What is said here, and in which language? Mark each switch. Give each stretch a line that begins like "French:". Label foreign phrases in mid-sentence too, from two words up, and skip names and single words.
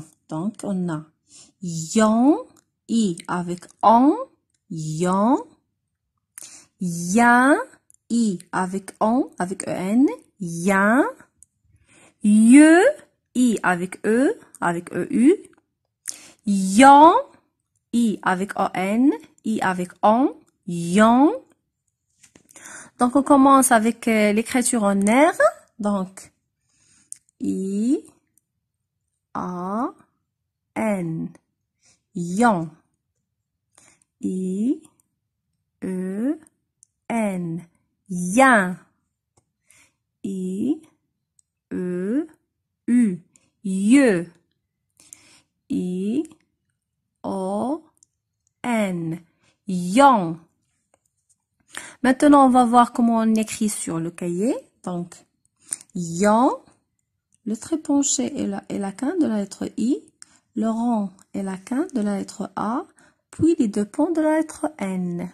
French: Donc, on a yon, i avec on, yon, yin, i avec on, avec en, yin, ye, i avec eu, yon, i avec on, i avec on, yon. Donc, on commence avec l'écriture en R. Donc, I, A, N. Yon. I, E, N. Yin. I, E, U. Ye. I, O, N. Yon. Maintenant, on va voir comment on écrit sur le cahier. Donc, yon, le trait penché est la quinte de la lettre I, le rond est la quinte de la lettre A, puis les deux ponts de la lettre N.